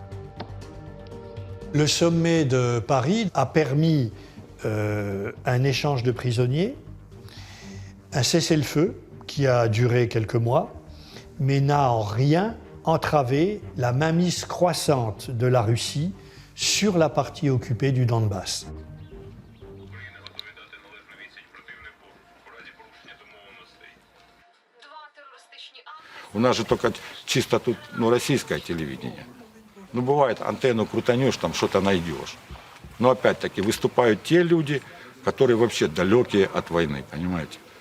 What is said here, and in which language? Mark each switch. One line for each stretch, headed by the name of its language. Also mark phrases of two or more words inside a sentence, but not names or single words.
French: Le sommet de Paris a permis un échange de prisonniers, un cessez-le-feu qui a duré quelques mois, mais n'a en rien entravé la mainmise croissante de la Russie sur la partie occupée du Donbas.
Russian: У нас же только чисто тут, российское телевидение. Бывает, антенну крутанешь, там что-то найдешь. Но опять-таки выступают те люди, которые вообще далекие от войны, понимаете?